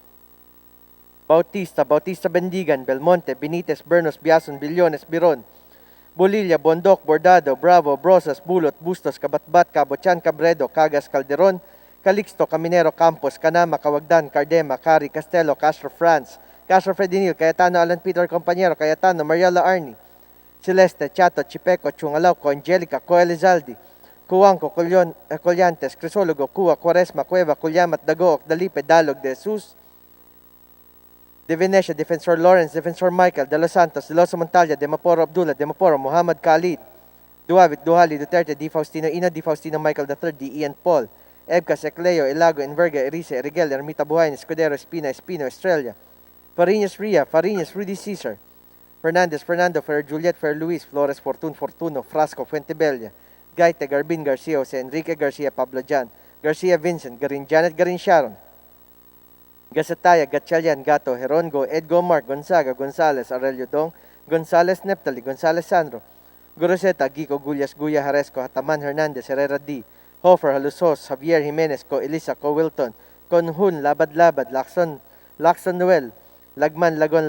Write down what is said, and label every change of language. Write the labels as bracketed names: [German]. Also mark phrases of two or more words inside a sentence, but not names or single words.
[English] Bautista, Bautista Bendigan, Belmonte, Benitez, Bernos, Biason, Billones, Biron, Bolilla, Bondoc, Bordado, Bravo, Brosas, Bulot, Bustos, Kabatbat, Cabochan, Cabredo, Cagas, Calderon, Calixto, Caminero, Campos, Canama, Cawagdan, Cardema, Cari, Castelo, Castro France, Castro Fredinil, Cayetano, Alan Peter, Compañero, Cayetano, Mariela Arni, Celeste, Chato, Chipeco, Chungalauco, Angelica, Coel Elizalde, Cuanco, Collantes, Crisologo, Cua, Quaresma, Cueva, Culyamat, Dagook, Dalipe, Dalog, De Jesus, De Venecia, Defensor Lawrence, Defensor Michael, De Los Santos, De Los Montalya, De Maporo Abdullah, De Maporo, Muhammad Khalid, Duavit, Duhali, Duterte, Di Faustino Ina, Di Faustino Michael III, Di Ian Paul, Ebcas, Ecleo, Elago, Enverga, Erice, Erigel, Ermita Buhayn, Escudero, Espina, Espino, Estrella, Fariñas Ria, Fariñas, Rudy Cesar, Fernandez, Fernando, Fer Juliet, Fer Luis, Flores, Fortuno, Frasco, Fuentebella, Gaite, Garbin, Garcia, Jose Enrique Garcia, Pablo Jan, Garcia Vincent, Garin Janet, Garin Sharon, Gasataya, Gatchalian, Gato, Herongo, Edgo Mark, Gonzaga, Gonzales, Aurelio Dong, Gonzales Neptali, Gonzales Sandro, Goroseta, Gico, Gullas, Guya, Haresco, Hataman Hernandez, Herrera D, Hofer, Halusos, Javier Jimenez, Co Elisa, Co Wilton, Conhun, Labad, Lacson Noel, Lagman, Lagon,